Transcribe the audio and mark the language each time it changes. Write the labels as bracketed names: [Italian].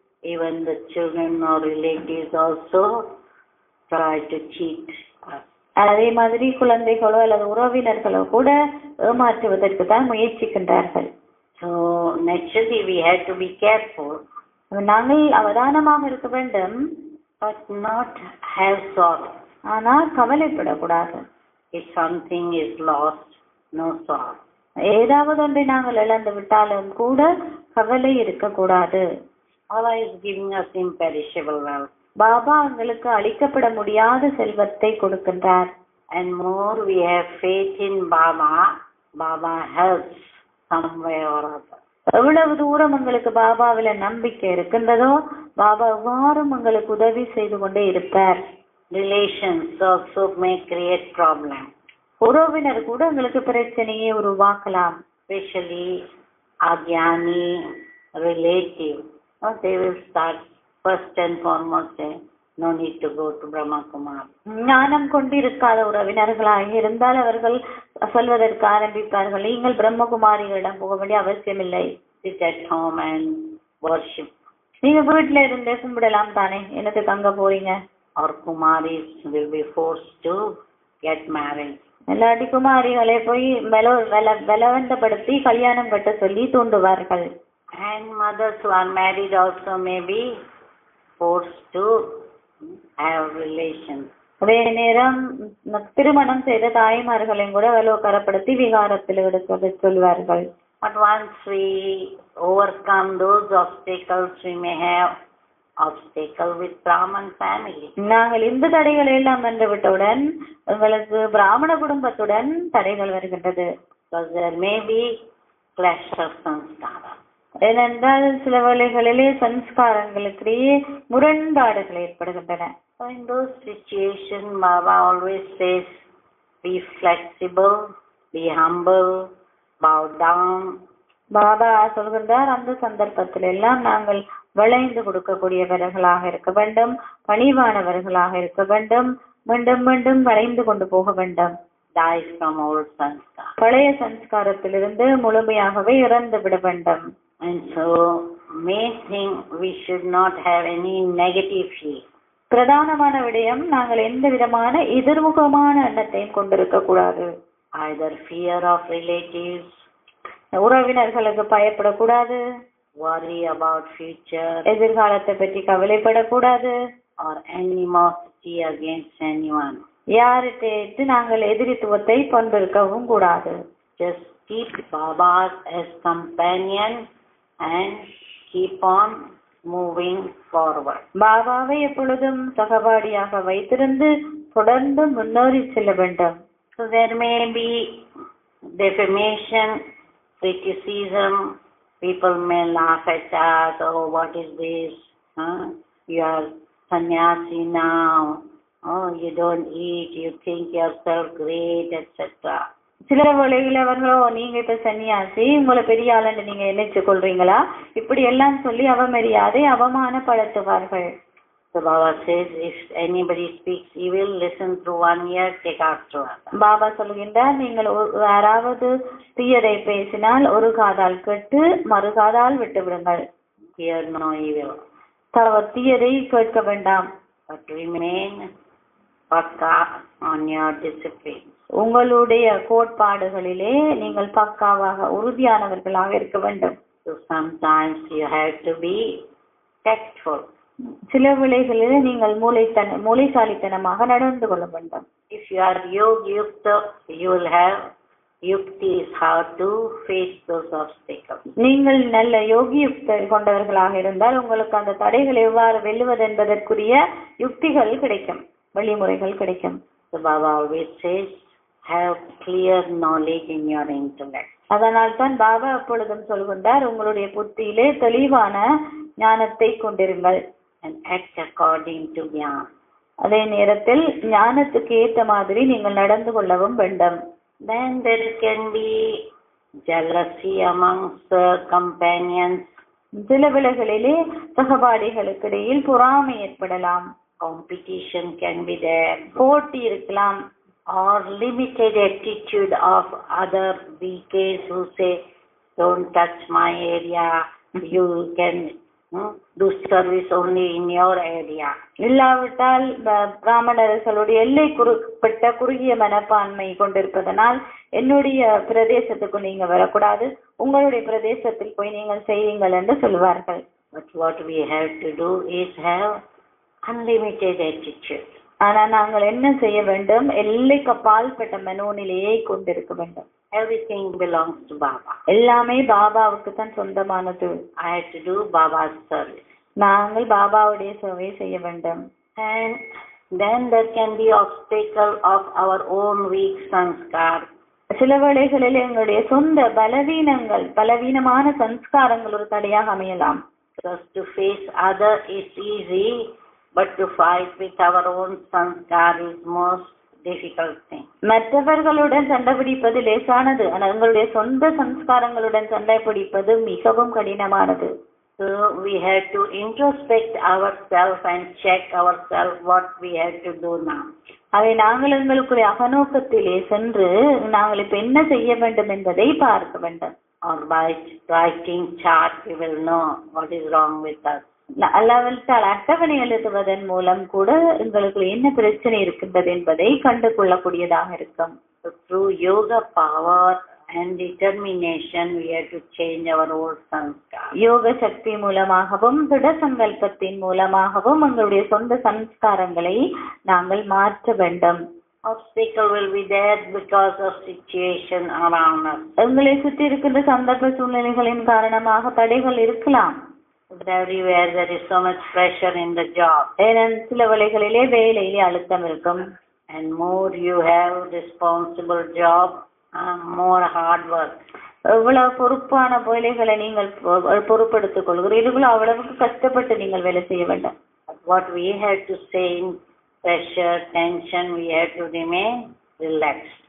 [English] Even the children or relatives also try to cheat us. [Tamil] அதே மாதிரி குழந்தைகளோ அல்லது உறவினர்களோ கூட ஏமாற்றுவதற்கு தான் முயற்சிக்கின்றார்கள். [English] So naturally we have to be careful, [Tamil] நாங்கள் அவதானமாக இருக்க வேண்டும், [English] but not have sorrow. [Tamil] ஆனால் கவலைப்படக்கூடாது. [English] If something is lost, no sorrow. [Tamil] ஏதாவது ஒன்றை நாங்கள் இழந்து விட்டாலும் கூட கவலை இருக்கக்கூடாது. [English] Allah is giving us imperishable wealth. [Tamil] Baba எங்களுக்கு அளிக்கப்பட முடியாத செல்வத்தை கொடுக்கின்றார். [English] And more we have faith in Baba, Baba helps some way or other. [Tamil] எவ்வளவு தூரம் உங்களுக்கு பாபாவில நம்பிக்கை இருக்கின்றதோ பாபா எவ்வாறும் உங்களுக்கு உதவி செய்து கொண்டே இருப்பார். [English] Relations also may create problem. [Tamil] உறவினர் கூட உங்களுக்கு பிரச்சனையை உருவாக்கலாம். [English] Especially Agyani relative. They will start first and foremost saying, no need to go to Brahma Kumar. [Tamil] ஞானம் கொண்டிருக்காத உறவினர்களாக இருந்தால் அவர்கள் சொல்வதற்கு ஆரம்பிப்பார்கள், நீங்கள் பிரம்மகுமாரிகளிடம் போக வேண்டிய அவசியமில்லை. [English] Sit at home and worship. [Tamil] நீங்க வீட்டுல இருந்தே கும்பிடலாம் தானே, என்னத்துக்கு அங்க போறீங்க? [English] Or Kumaris will be forced to get married. [Tamil] இல்லாட்டி குமாரிகளை போய் பலவந்தப்படுத்தி கல்யாணம் கட்ட சொல்லி தூண்டுவார்கள். [English] And mothers who are married also may be forced to have relations. [Tamil] அதே நேரம் திருமணம் செய்த தாய்மார்களையும் கூட வலுக்கரப்படுத்தி விகாரத்தில் எடுக்க சொல்வார்கள். [English] But once we overcome those obstacles, we may have obstacle with Brahman family. [Tamil] நாங்கள் இந்த தடைகளை எல்லாம் வென்று விட்டவுடன் உங்களுக்கு பிராமண குடும்பத்துடன் தடைகள் வருகின்றது. [English] Because there may be clash of sanskara. [Tamil] ஏனென்றால் சில வேளைகளிலே சம்ஸ்காரங்களுக்கிடையே முரண்பாடுகள் ஏற்படுகின்றன. [English] So in those situations, Baba always says, be flexible, be humble, bow down. [Tamil] Baba சொல்கின்றார், அந்த சந்தர்ப்பத்தில் எல்லாம் நாங்கள் வளைந்து கொடுக்கக்கூடியவர்களாக இருக்க வேண்டும், பணிவானவர்களாக இருக்க வேண்டும், மீண்டும் மீண்டும் வளைந்து கொண்டு போக வேண்டும். [English] Die from old sanskara. [Tamil] பழைய சம்ஸ்காரத்திலிருந்து முழுமையாகவே இறந்து விட வேண்டும். [English] And so, main thing, we should not have any negative feeling. [Tamil] பிரதானமான விடயம், நாங்கள் எந்த விதமான எதிர்முகமான எண்ணத்தையும் கொண்டிருக்க கூடாது. [English] Either fear of relatives, [Tamil] உறவினர்களுக்கு பயப்படக்கூடாது, [English] worry about future, [Tamil] எதிர்காலத்தை பற்றி கவலைப்படக்கூடாது, [English] or animosity against anyone. [Tamil] யார்கிட்ட நாங்கள் எதிரித்துவத்தை கொண்டிருக்கவும் கூடாது. [English] Just keep Baba as companion and keep on moving forward. [Tamil] பாபாவை எப்பொழுதும் சகபாடியாக வைத்திருந்து தொடர்ந்து முன்னேறி செல்ல வேண்டும். [English] So there may be defamation, criticism. People may laugh at us. Oh, what is this? You are sannyasi now. Oh, you don't eat. You think yourself great, etc. [Tamil] சில வேளையில் அவர்களோ, நீங்க இப்ப சன்னியாசி, உங்களை பெரிய ஆளுன்னு நீங்க நினைச்சு கொள்றீங்களா, இப்படி எல்லாம் சொல்லி அவமரியாதை அவமானப்படுத்துவார்கள். [English] So Baba says, if anybody speaks evil, listen through one ear, take out through other. [Tamil] Baba சொல்கின்றார், நீங்கள் யாராவது தீயதை பேசினால் ஒரு காதால் கேட்டு மறுகாதால் விட்டு விடுங்கள். [English] Hear no evil. [Tamil] தீயதை கேட்க வேண்டாம். [English] But remain pakka on your discipline. [Tamil] உங்களுடைய கோட்பாடுகளிலே நீங்கள் பக்காவாக உறுதியானவர்களாக இருக்க வேண்டும். [English] So sometimes you have to be tactful. [Tamil] சில வேளைகளிலே நீங்கள் மூளைசாலித்தனமாக நடந்து கொள்ள வேண்டும். [English] If you are yukta, you will have yuktis how to face those obstacles. [Tamil] நீங்கள் நல்ல யோகி யுக்தி கொண்டவர்களாக இருந்தால் உங்களுக்கு அந்த தடைகளை எவ்வாறு வெல்லுவது என்பதற்குரிய யுக்திகள் கிடைக்கும், வழிமுறைகள் கிடைக்கும். [English] So Baba always says, have clear knowledge in your intellect. [Tamil] அதனால் தான் பாபா எப்பொழுதும் சொல்கின்றார், உங்களுடைய புத்தியிலே தெளிவான ஞானத்தை கொண்டிருங்கள். [English] And act according to Jnana. [Tamil] அதே நேரத்தில் ஞானத்துக்கு ஏற்ற மாதிரி நீங்கள் நடந்து கொள்ளவும் வேண்டும். [English] Then there can be jealousy amongst companions. [Tamil] சில வேளைகளிலே சகபாடிகளுக்கு இடையில் பொறாமை ஏற்படலாம். [English] Competition can be there. [Tamil] போட்டி இருக்கலாம். [English] Or limited attitude of other BKs who say, don't touch my area, you can Do service only in your area. [Tamil] இல்லாவிட்டால் பிராமணர்களுடைய எல்லைக்குட்பட்ட குறுகிய மனப்பான்மை கொண்டிருப்பதனால் என்னுடைய பிரதேசத்துக்கு நீங்க வரக்கூடாது, உங்களுடைய பிரதேசத்தில் போய் நீங்கள் செய்யுங்கள் என்று சொல்வார்கள். [English] But what we have to do is have unlimited attitude. [Tamil] ஆனா நாங்கள் என்ன செய்ய வேண்டும்? எல்லைக்கு அப்பாற்பட்ட மனோநிலையை கொண்டிருக்க வேண்டும். [English] Everything belongs to Baba. [Tamil] எல்லாமே பாபாவுக்கு தான் சொந்தமானது. [English] I have to do Baba's service. [Tamil] நாங்கள் பாபாவுடைய சேவை செய்ய வேண்டும். [English] And then there can be obstacle of our own weak sanskar. [Tamil] சில வேளைகளில் எங்களுடைய சொந்த பலவீனமான சம்ஸ்காரங்கள் ஒரு தடையாக அமையலாம். [English] Because to face other is easy, but to fight with our own sanskar is most difficult thing. [Tamil] மற்றவர்களுடன் சண்டை பிடிப்பது லேசானது, ஆனால் எங்களுடைய சொந்த சம்ஸ்காரங்களுடன் சண்டை பிடிப்பது மிகவும் கடினமானது. [English] So we have to introspect ourselves and check ourselves what we have to do now. [Tamil] அதை நாங்கள் எங்களுக்குரிய அகநோக்கத்திலே சென்று நாங்கள் இப்ப என்ன செய்ய வேண்டும் என்பதை பார்க்க வேண்டும். [English] Or by writing chart we will know what is wrong with us. [Tamil] அல்லாவிட்டால் அட்டவணை எழுதுவதன் மூலம் கூட எங்களுக்கு என்ன பிரச்சனை இருக்கின்றது என்பதை கண்டு கொள்ளக்கூடியதாக இருக்கும். [English] Through yoga power and determination we have to change our old sanskar. [Tamil] யோக சக்தி மூலமாகவும் திட சங்கல்பத்தின் மூலமாகவும் எங்களுடைய சொந்த சம்ஸ்காரங்களை நாங்கள் மாற்ற வேண்டும். [English] Obstacle will be there because of situation around us. [Tamil] எங்களை சுற்றி இருக்கின்ற சந்தர்ப்ப சூழ்நிலைகளின் காரணமாக தடைகள் இருக்கலாம். [English] But everywhere there is so much pressure in the job. [Tamil] சில வேளைகளிலே வேலையிலே அழுத்தம் இருக்கும். [English] And more you have responsible job, more hard work. [Tamil] எவ்வளவு பொறுப்பான வேலைகளை நீங்கள் பொறுப்பெடுத்துக் கொள்கிறீர்களோ அவ்வளவுக்கு கஷ்டப்பட்டு நீங்கள் வேலை செய்ய வேண்டும். [English] What we have to say in pressure, tension, we have to remain relaxed.